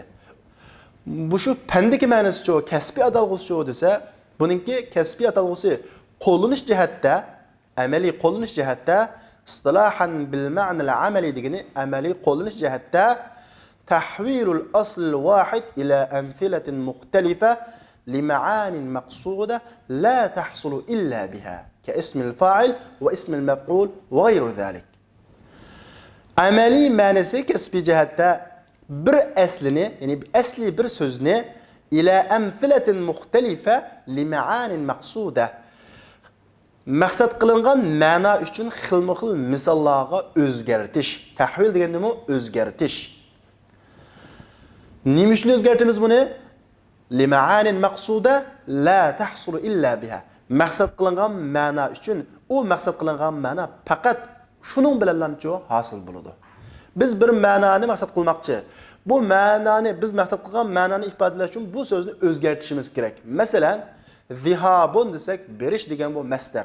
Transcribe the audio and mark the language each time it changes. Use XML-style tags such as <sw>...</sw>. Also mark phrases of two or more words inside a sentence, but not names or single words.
<uz>Bu shu fandagi ma'nosi-chi, kasbiy atalg'usi desa, buningki kasbiy atalg'usi qo'llanish jihatda, amaliy qo'llanish jihatda, istilohan</uz> <ar>بالمعنى العملي</ar> <uz>degani amaliy qo'llanish jihatda</uz> <ar>تحويل الأصل الواحد إلى أمثلة مختلفة لمعان مقصودة لا تحصل إلا بها كاسم الفاعل واسم المفعول وغير ذلك.</ar> <uz>Amaliy ma'nosi kasbiy jihatda bir aslini, ya'ni asli bir so'zni</uz> <ar>إلى أمثلة مختلفة لمعان مقصودة</ar> <uz>maqsad qilingan ma'no uchun xilma-xil misollarga o'zgartish. Tahvil degani nima? O'zgartish. Nima uchun o'zgartimiz buni?</uz> <ar>لمعان مقصودة لا تحصل إلا بها.</ar> <uz>Maqsad qilingan ma'no uchun, u maqsad qilingan ma'no faqat shuning bilanlamchi hosil bo'ladi. Biz bir ma'noni maqsad qilmoqchi. Bu ma'noni, biz maqsad qilgan ma'noni ifodalash uchun bu so'zni o'zgartirishimiz kerak. Masalan, zihabun desak, berish degan bu masdar.</uz>